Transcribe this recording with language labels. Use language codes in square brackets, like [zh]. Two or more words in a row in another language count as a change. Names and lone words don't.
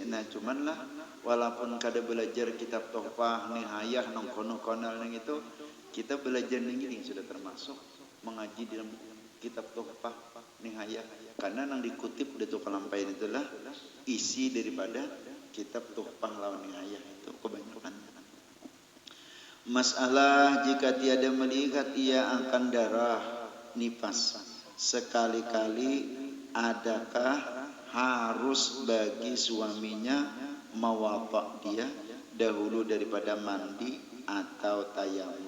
[bjn] Nah cuman lah walaupun kada belajar kitab Tuhfah nihayah nang kono-kono nang itu, kita belajar ini sudah termasuk mengaji dalam kitab Tuhfah nihayah, karena yang dikutip Datuk Kelampayan itulah isi daripada kitab Tuhfah lawan nihayah itu kebanyakan. [ms] Masalah jika tiada melihat ia akan darah nifas sekali-kali, adakah harus bagi suaminya mewapak dia dahulu daripada mandi atau tayamum?